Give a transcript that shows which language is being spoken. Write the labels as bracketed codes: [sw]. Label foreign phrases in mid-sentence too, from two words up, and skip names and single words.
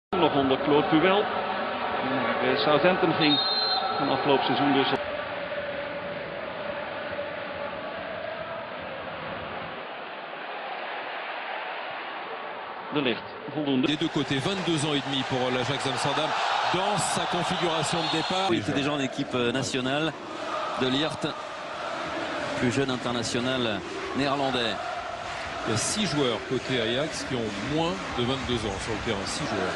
[nl] nog onder Claude Puel. Naar Southampton ging van afgelopen seizoen dus. De Ligt, voldoende. [fr] Des deux côtés, 22 ans et demi pour l'Ajax Amsterdam dans sa configuration de départ. Il était déjà en équipe nationale. De Ligt, plus jeune international néerlandais. Il y a 6 joueurs côté Ajax qui ont moins de 22 ans sur le terrain, 6 joueurs.